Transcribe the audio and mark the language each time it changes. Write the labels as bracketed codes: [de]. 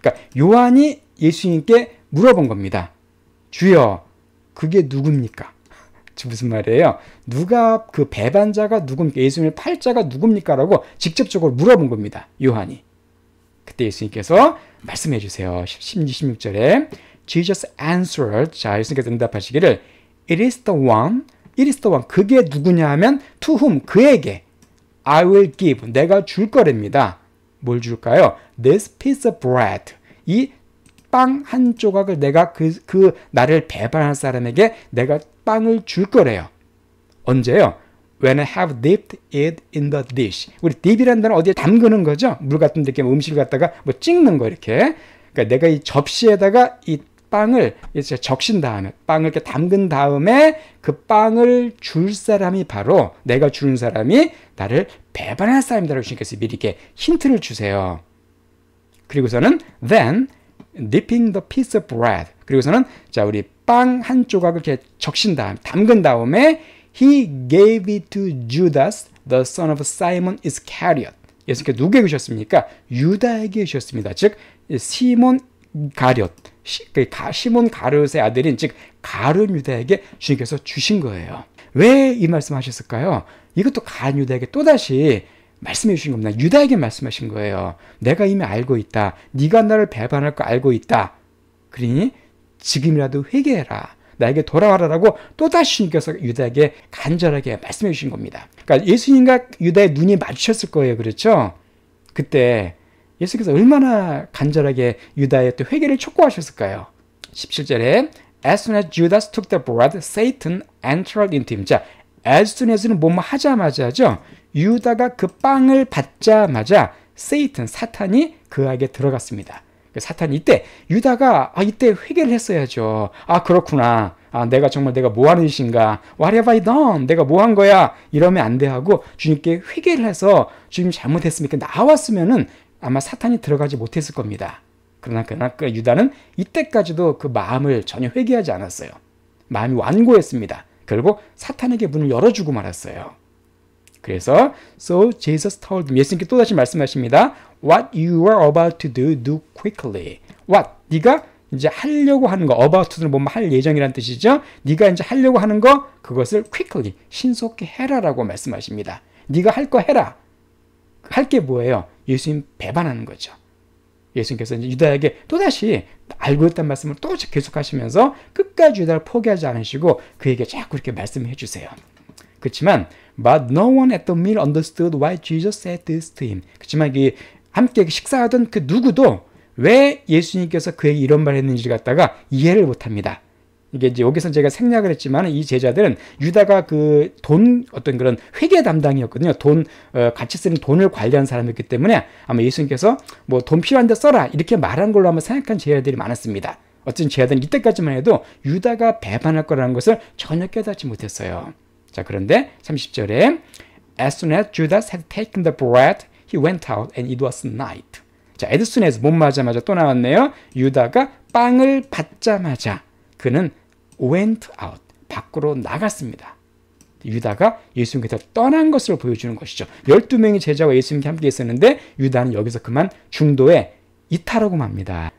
[ko] 그러니까 요한이 예수님께 물어본 겁니다. 주여, 그게 누굽니까? 무슨 말이에요? 누가 그 배반자가 누굽니까? 예수님을 팔 자가 누굽니까? 라고 직접적으로 물어본 겁니다. 요한이. 그때 예수님께서 말씀해 주세요. 16절에 [en] Jesus answered, [ko] 자 예수님께서 응답하시기를 [en] It is the one, it is the one. [ko] 그게 누구냐 하면 [en] to whom, [ko] 그에게 [en] I will give, [ko] 내가 줄 거랍니다. 뭘 줄까요? [en] This piece of bread, [ko] 이 빵 한 조각을 내가 그 나를 배반할 사람에게 내가 빵을 줄 거래요. 언제요? [en] When I have dipped it in the dish. [ko] 우리 dip이라는 단어는 어디에 담그는 거죠? 물 같은 데 이렇게 음식을 갖다가 뭐 찍는 거 이렇게. 그러니까 내가 이 접시에다가 이 빵을 이제 적신 다음에 빵을 이렇게 담근 다음에 그 빵을 줄 사람이 바로 내가 주는 사람이 나를 배반할 사람이다라고 주님께서 미리 이렇게 힌트를 주세요. 그리고서는 [en] then dipping the piece of bread. [ko] 그리고서는 자 우리 빵 한 조각을 이렇게 적신 다음 담근 다음에 [en] he gave it to Judas, the son of Simon Iscariot. [ko] 예수님께서 누구에게 주셨습니까? 유다에게 주셨습니다. 즉 시몬 가룟, 시몬 가룟의 아들인 즉 가룟 유다에게 주님께서 주신 거예요. 왜 이 말씀하셨을까요? 이것도 가룟 유다에게 또다시 말씀해 주신 겁니다. 유다에게 말씀하신 거예요. 내가 이미 알고 있다. 네가 나를 배반할 거 알고 있다. 그러니 지금이라도 회개해라. 나에게 돌아와라라고 또다시 주님께서 유다에게 간절하게 말씀해 주신 겁니다. 그러니까 예수님과 유다의 눈이 마주쳤을 거예요. 그렇죠? 그때 예수께서 얼마나 간절하게 유다의 또 회개를 촉구하셨을까요? 17절에 [en] As soon as Judas took the bread, Satan entered into him. 자, as soon as는 [ko] 뭐뭐 하자마자죠. 유다가 그 빵을 받자마자 Satan, 사탄이 그에게 들어갔습니다. 사탄이 이때 유다가 이때 회개를 했어야죠. 그렇구나. 내가 뭐 하는 짓인가? [en] What have I done? [ko] 내가 뭐 한 거야? 이러면 안 돼 하고 주님께 회개를 해서 주님 잘못했으니까 나왔으면은 아마 사탄이 들어가지 못했을 겁니다. 그러나 그 유다는 이때까지도 그 마음을 전혀 회개하지 않았어요. 마음이 완고했습니다. 결국 사탄에게 문을 열어주고 말았어요. 그래서 [en] So Jesus told them, [ko] 예수님께 또다시 말씀하십니다. [en] What you are about to do, do quickly. What? [ko] 네가 이제 하려고 하는 거, about to는 뭐뭐 할 예정이란 뜻이죠. 네가 이제 하려고 하는 거, 그것을 quickly, 신속히 해라라고 말씀하십니다. 네가 할 거 해라. 할 게 뭐예요? 예수님 배반하는 거죠. 예수님께서 이제 유다에게 또다시 알고 있다는 말씀을 또 계속하시면서 끝까지 유다를 포기하지 않으시고 그에게 자꾸 이렇게 말씀해 주세요. 그렇지만 [en] But no one at the meal understood why Jesus said this to him. [ko] 그렇지만 함께 식사하던 그 누구도 왜 예수님께서 그에게 이런 말을 했는지를 갖다가 이해를 못합니다. 이게 이제 여기서 제가 생략을 했지만 이 제자들은 유다가 그 어떤 그런 회계 담당이었거든요. 같이 쓰는 돈을 관리하는 사람이었기 때문에 아마 예수님께서 뭐 돈 필요한데 써라 이렇게 말한 걸로 아마 생각한 제자들이 많았습니다. 어쨌든 제자들은 이때까지만 해도 유다가 배반할 거라는 것을 전혀 깨닫지 못했어요. 자, 그런데 30절에 [en] As soon as Judas had taken the bread, he went out and it was night. [ko] 자, as soon as 못 맞자마자 또 나왔네요. 유다가 빵을 받자마자 그는 went out, 밖으로 나갔습니다. 유다가 예수님께서 떠난 것을 보여주는 것이죠. 12명의 제자와 예수님과 함께 있었는데 유다는 여기서 그만 중도에 이탈하고 맙니다.